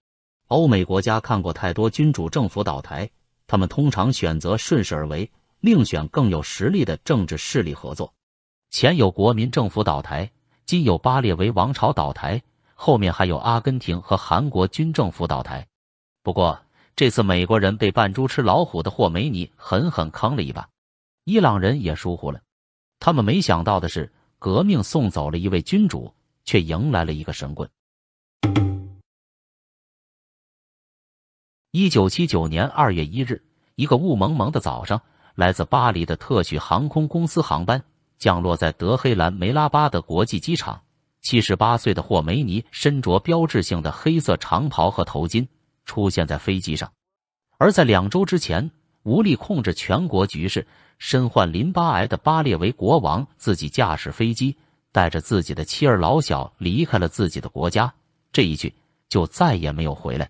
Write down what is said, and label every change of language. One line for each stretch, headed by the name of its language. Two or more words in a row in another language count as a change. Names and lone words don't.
Chinese: 歐美國家看過太多君主政府倒台，他們通常選擇順勢而為，另選更有實力的政治勢力合作。前有國民政府倒台，今有巴列維王朝倒台，後面還有阿根廷和韓國軍政府倒台。不過，這次美國人被扮豬吃老虎的霍梅尼狠狠坑了一把。伊朗人也疏忽了，他們没想到的是，革命送走了一位君主，卻迎來了一個神棍。1979年2月1日，一個霧蒙蒙的早上，來自巴黎的特許航空公司航班降落在德黑蘭梅拉巴的國際機場。78歲的霍梅尼身着標誌性的黑色長袍和頭巾出現在飛機上，而在2周之前，無力控制全國局勢、身患淋巴癌的巴列維國王自己駕駛飛機，帶着自己的妻兒老小離開了自己的國家，這一去就再也沒有回來。